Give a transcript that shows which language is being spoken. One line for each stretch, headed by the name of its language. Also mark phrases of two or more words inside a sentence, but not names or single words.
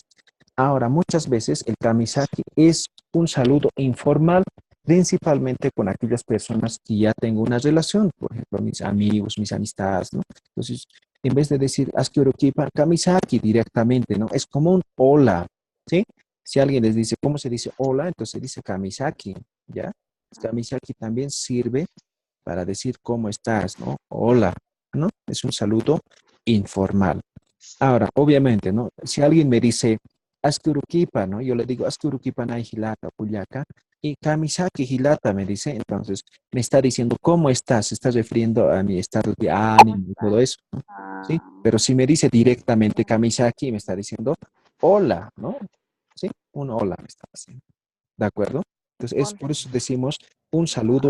Spanish: Ahora, muchas veces el kamisaki es un saludo informal, principalmente con aquellas personas que ya tengo una relación, por ejemplo, mis amigos, mis amistades, ¿no? Entonces, en vez de decir Askyorokipa, kamisaki directamente, ¿no? Es como un hola, ¿sí? Si alguien les dice, ¿cómo se dice hola? Entonces se dice kamisaki, ¿ya? Kamisaki también sirve para decir cómo estás, ¿no? Hola, ¿no? Es un saludo informal. Ahora, obviamente, ¿no? Si alguien me dice, Askurukipa, ¿no? Yo le digo,
Aymara: Askurukipa nai hilata, puyaca,
Spanish: y
Aymara: Kamisaki hilata
Spanish: me dice, entonces me está diciendo, ¿cómo estás? Se está refiriendo a mi estado de ¿cómo ánimo y está? todo eso, ¿no? ¿Sí? Ah, Pero si me dice directamente ya. Kamisaki, me está diciendo, hola, ¿no? ¿Sí? Un hola me está haciendo. ¿De acuerdo? Entonces, es Hola. por eso decimos un saludo